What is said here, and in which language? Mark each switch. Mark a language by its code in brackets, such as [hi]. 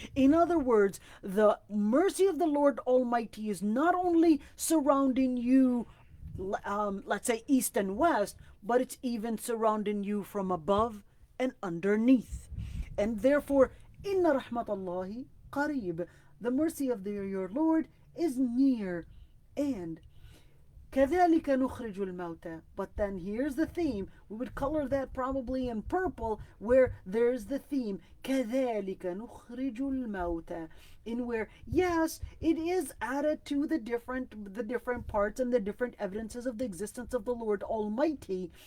[en] In other words, the mercy of the Lord Almighty is not only surrounding you, let's say east and west, but it's even surrounding you from above and underneath. And therefore, [ar] inna rahmatallahi qareeb, [en] the mercy of your Lord is near. [ar] And كذلك نخرج الموتى. [en] But then here's the theme. We would color that probably in purple, where there's the theme. [ar] كذلك نخرج الموتى. [en] In where, yes, it is added to the different parts and the different evidences of the existence of the Lord Almighty.